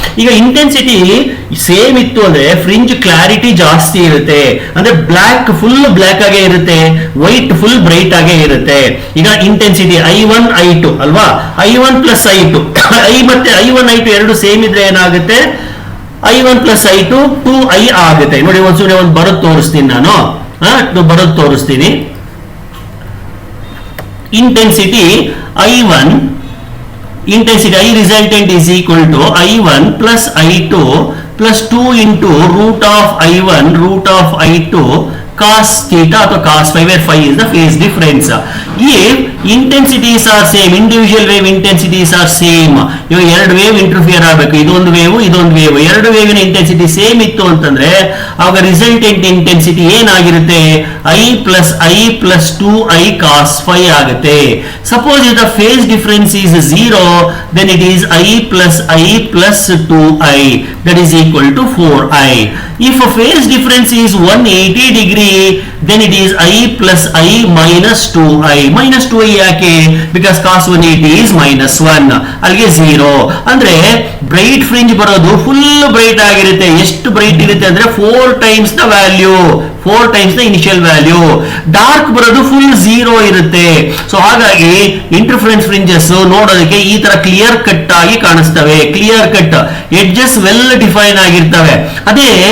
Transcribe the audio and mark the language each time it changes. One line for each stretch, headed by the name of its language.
Kannada: ಈಗ intensity same ಇತ್ತು ಅಂದ್ರೆ ಫ್ರಿಂಜ್ ಕ್ಲಾರಿಟಿ ಜಾಸ್ತಿ ಇರುತ್ತೆ, ಅಂದ್ರೆ ಬ್ಲಾಕ್ ಫುಲ್ ಬ್ಲಾಕ್ ಆಗೇ ಇರುತ್ತೆ, ವೈಟ್ ಫುಲ್ ಬ್ರೈಟ್ ಆಗೇ ಇರುತ್ತೆ. ಈಗ ಇಂಟೆನ್ಸಿಟಿ I1 I2 ಅಲ್ವಾ, I1 ಪ್ಲಸ್ I2 I ಮತ್ತೆ I1 I2 ಎರಡು ಸೇಮ್ ಇದ್ರೆ ಏನಾಗುತ್ತೆ, I1 ಪ್ಲಸ್ I2 2I ಆಗುತ್ತೆ. ನೋಡಿ, ಒಂದ್ಸೂರಿ ಒಂದು ಬರೋದು ತೋರಿಸ್ತೀನಿ ನಾನು, ಬರೋದು ತೋರಿಸ್ತೀನಿ.
English: intensity I1, intensity I resultant is equal to I1 plus I2 plus 2 into root of I1 root of I2 cos theta
Kannada: ಅಥವಾ
English: cos phi, where phi is the phase difference. If intensities are same, individual wave intensities are same.
Kannada: ಇವಾಗ ಎರಡು wave interfere ಆಗಬೇಕು, ಇದೊಂದು wave ಇದೊಂದು wave, ಎರಡು ವೇವಿನ intensity same ಇತ್ತು ಅಂತಂದ್ರೆ ಆಗ ರಿಸಲ್ಟೆಂಟ್ ಇಂಟೆನ್ಸಿಟಿ ಏನಾಗಿರುತ್ತೆ, I plus I plus 2I cos phi ಆಗುತ್ತೆ.
English: Suppose if the phase difference is 0, then it is I plus I plus 2I, that is equal to 4I. If a phase difference is 180 degree, then it is I plus I minus 2I. minus 2I
Kannada: ಯಾಕೆ?
English: because cos 180 is minus 1.
Kannada: ಅಲ್ಲಿಗೆ 0. ಅಂದ್ರೆ bright fringe ಬರೋದು full bright ಆಗಿರುತ್ತೆ. ಎಷ್ಟು bright ಇರುತ್ತೆ ಅಂದ್ರೆ 4 times the value, 4 times the initial value. Dark ಬರೋದು full 0 ಇರುತ್ತೆ. ಸೊ ಹಾಗಾಗಿ ಇಂಟರ್ಫರೆನ್ಸ್ ಫ್ರಿಂಜಸ್ ನೋಡೋದಕ್ಕೆ ಈ ತರ ಕ್ಲಿಯರ್ ಕಟ್ ಆಗಿ ಕಾಣಿಸ್ತವೆ. Clear cut edges well define ಆಗಿರ್ತವೆ. ಅದೇ